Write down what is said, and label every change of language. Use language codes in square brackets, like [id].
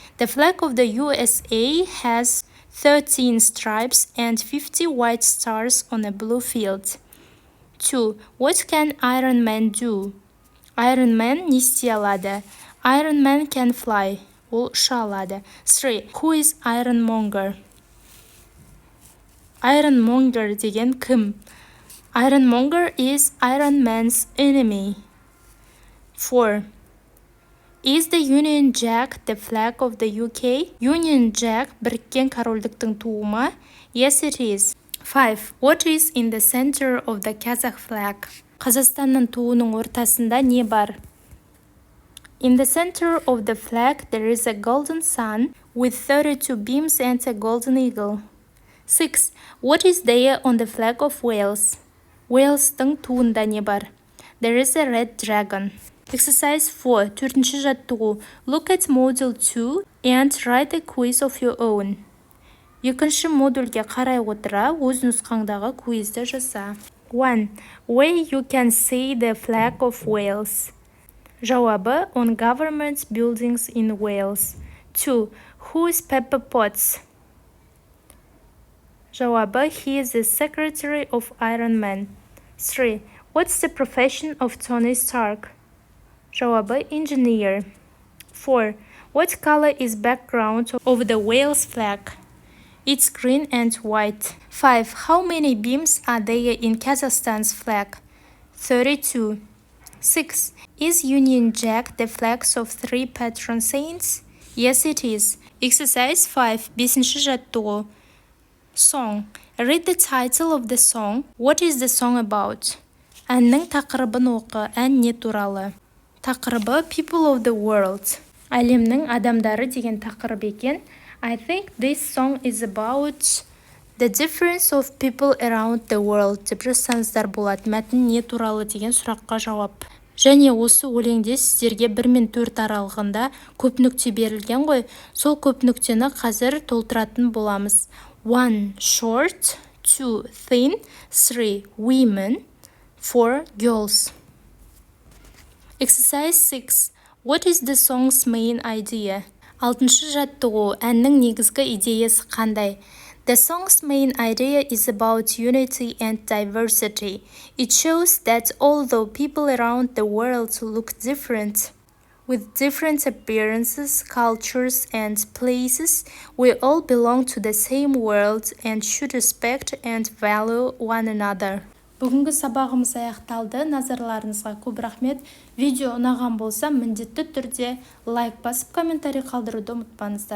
[en] The flag of the USA has 13 stripes and 50 white stars on a blue field. 2. What can Iron Man do? [kk] Iron Man не істей алады? [en] Iron Man can fly. [kk] Ол ұша алады. [en] 3. Who is Ironmonger? [kk] Ironmonger деген кім? [en] Ironmonger is Iron Man's enemy. 4. Is the Union Jack the flag of the UK? [kk] Union Jack біріккен корольдіктің туы ма? [en] Yes, it is. 5. What is in the center of the Kazakh flag? [kk] Қазақстанның туының ортасында не бар? [en] In the center of the flag there is a golden sun with 32 beams and a golden eagle. 6. What is there on the flag of Wales? [kk] Wales'тың туында не бар? [en] There is a red dragon. Exercise 4. [kk] Төртінші жаттығу. [en] Look at module 2 and write a quiz of your own. [kk] Екінші модульге қарай отыра, өз нұсқаңдағы квизді жаса. 1. [en] Where you can see the flag of Wales. Жауабы on government buildings in Wales. 2. Who is Pepper Potts? Жауабы he is the secretary of Iron Man. 3. What's the profession of Tony Stark? Жауабы engineer. 4. What color is background of the Wales flag? It's green and white. 5. How many beams are there in Kazakhstan's flag? 32. 6. Is Union Jack the flags of 3 patron saints? Yes, it is. Exercise 5. [kk] Бесінші жаттығу. [en] Song. Read the title of the song. What is the song about? [kk] Әннің тақырыбын оқы. Ән не туралы? Тақырыбы [en] People of the World. [kk] Әлемнің адамдары деген тақырып екен. [en] I think this song is about the difference of people around the world. [kk] Деп жазсаңыздар болады. Мәтін не туралы деген сұраққа жауап. Және осы өлеңде сіздерге 1 мен 4 аралығында көп нүкте берілген ғой. Сол көп нүктені қазір толтыратын боламыз. [en] 1. Short. 2. Thin. 3. Women. 4. Girls. Exercise 6. What is the song's main idea? [kk] 6-шы жаттығу. Әннің негізгі идеясы қандай? [en] The song's main idea is about unity and diversity. It shows that although people around the world look different, with different appearances, cultures, and places, we all belong to the same world and should respect and value one another. [kk] Бүгінгі сабағымыз аяқталды. Назарларыңызға көп рахмет. Видео ұнаған болса, міндетті түрде лайк басып, комментарий қалдыруды ұмытпаңыздар.